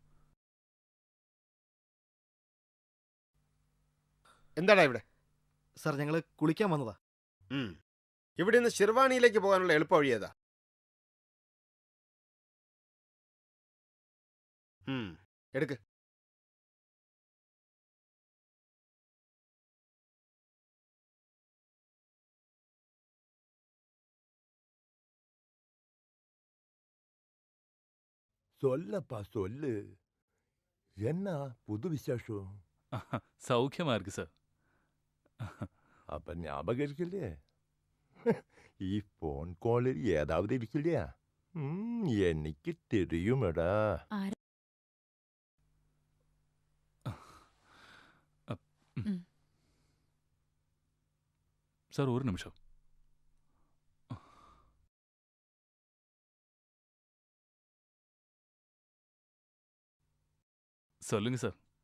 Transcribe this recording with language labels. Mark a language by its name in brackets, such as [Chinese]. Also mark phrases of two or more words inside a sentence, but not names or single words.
[Malayalam] എന്താടാ ഇവിടെ? സാർ, ഞങ്ങൾ കുളിക്കാൻ വന്നതാ. ഇവിടെ നിന്ന് ഷിർവാണിയിലേക്ക് പോകാനുള്ള എളുപ്പ വഴി ഏതാ? എടുക്ക്. [Tamil] சொல்லப்பா சொல்லு. என்ன புது விசேஷம்? சௌக்கியமா இருக்கு சார். அப்ப ஞாபகம் இருக்குல்லையே? [Malayalam] ഈ ഫോൺ കോളിൽ ഏതാവത് ഇരിക്കില്ല? എനിക്ക് தெரியுமடா. [Tamil] சார் ஒரு நிமிஷம். சொல்லுங்க சார்.